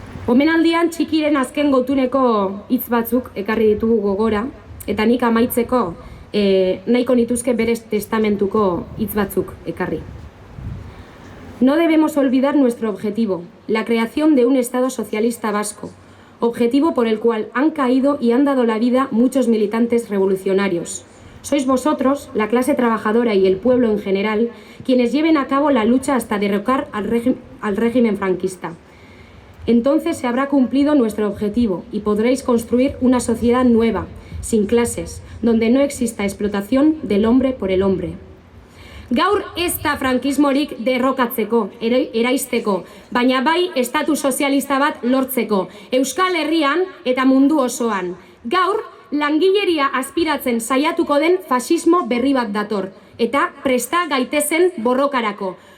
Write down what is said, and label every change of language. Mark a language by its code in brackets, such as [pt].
[eu] Omenaldian txikiren azken goutuneko hitz batzuk ekarri ditugu gogora, eta nik amaitzeko nahiko nituzke berez testamentuko hitz batzuk ekarri. [es] No debemos olvidar nuestro objetivo, la creación de un Estado socialista vasco, objetivo por el cual han caído y han dado la vida muchos militantes revolucionarios. Sois vosotros, la clase trabajadora y el pueblo en general, quienes lleven a cabo la lucha hasta derrocar al régimen franquista. Entonces se habrá cumplido nuestro objetivo y podréis construir una sociedad nueva, sin clases, donde no exista explotación del hombre por el hombre. [eu] Gaur ez da frankismorik derrokatzeko, eraisteko, baina bai estatu sozialista bat lortzeko, Euskal Herrian eta mundu osoan. Gaur langileria aspiratzen saiatuko den fasismo berri bat dator, eta presta gaitezen borrokarako.